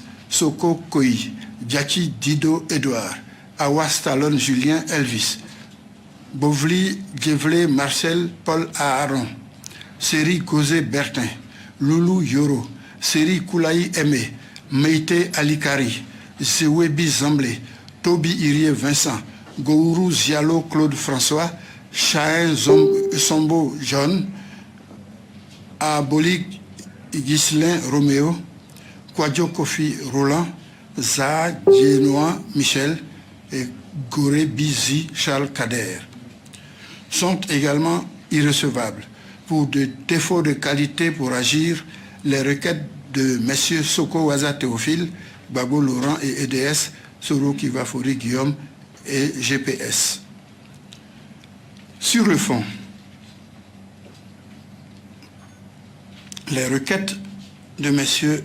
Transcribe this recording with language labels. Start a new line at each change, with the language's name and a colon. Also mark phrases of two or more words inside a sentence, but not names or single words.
French: Soko Koi, Djaki Dido Edouard, Awa Stallone Julien Elvis, Bovli Gevlé Marcel Paul Aaron, Seri Gozé Bertin, Loulou Yoro, Seri Koulaï Aimé, Meïté Alikari, Zewebi Zamblé, Toby Irie Vincent, Gourou Zialo Claude François, Chahin Sombo John, Abolik Ghislain Roméo, Kwadjo Kofi Roland, Zaha Djenoa Michel et Goré Bizi Charles Kader sont également irrecevables pour des défauts de qualité pour agir les requêtes de M. Soko Waza Théophile, Gbagbo Laurent et EDS, Soro Kivafori Guillaume et GPS. Sur le fond, les requêtes de M.